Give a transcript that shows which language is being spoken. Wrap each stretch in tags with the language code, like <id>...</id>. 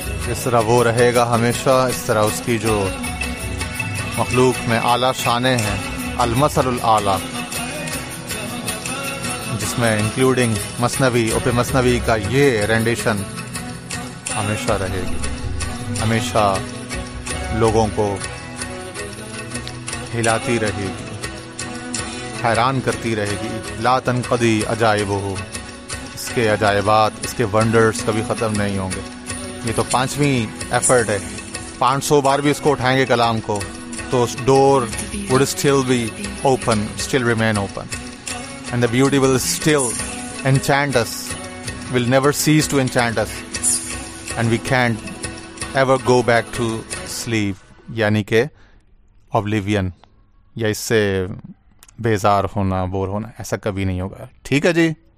<ur>اس طرح وہ رہے گا ہمیشہ، اس طرح اس کی جو مخلوق میں اعلیٰ شانیں ہیں، المثل الاعلیٰ، جس میں انکلوڈنگ مثنوی، اور پھر مثنوی کا یہ رینڈیشن ہمیشہ رہے گی، ہمیشہ لوگوں کو ہلاتی رہے گی، حیران کرتی رہے گی.</ur> <ar>لا تنقضی عجائبہ،</ar> <ur>اس کے عجائبات، اس کے ونڈرز کبھی ختم نہیں ہوں گے. یہ تو 5ویں ایفرٹ ہے، 500 بار بھی اس کو اٹھائیں گے کلام کو تو ڈور</ur> <en>would still be open, still remain open, and the beauty will still enchant us, will never cease to enchant us. and we can't ever go back to sleep,</en> <ur>یعنی کہ oblivion یا اس سے بیزار ہونا، بور ہونا، ایسا کبھی نہیں ہوگا. ٹھیک ہے جی.</ur>